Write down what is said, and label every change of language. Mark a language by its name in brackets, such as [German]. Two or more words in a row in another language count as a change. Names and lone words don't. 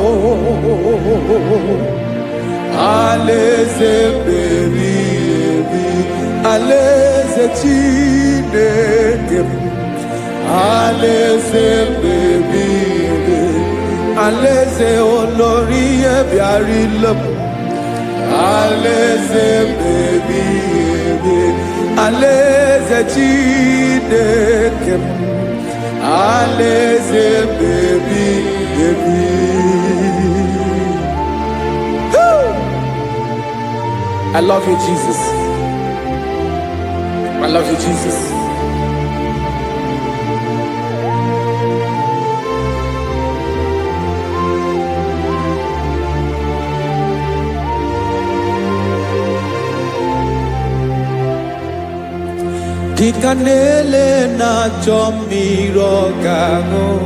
[Igbo] Alaeze ebi ebi, alaeze Chineke m, alaeze ebi ebi, alaeze olori ya bịara ile m, alaeze ebi ebi, alaeze Chineke m, alaeze ebi ebi. [English] I love you, Jesus. I love you, Jesus. [Igbo] Dịka na-ele na-achọ mmiri ọ ga-aṅụ,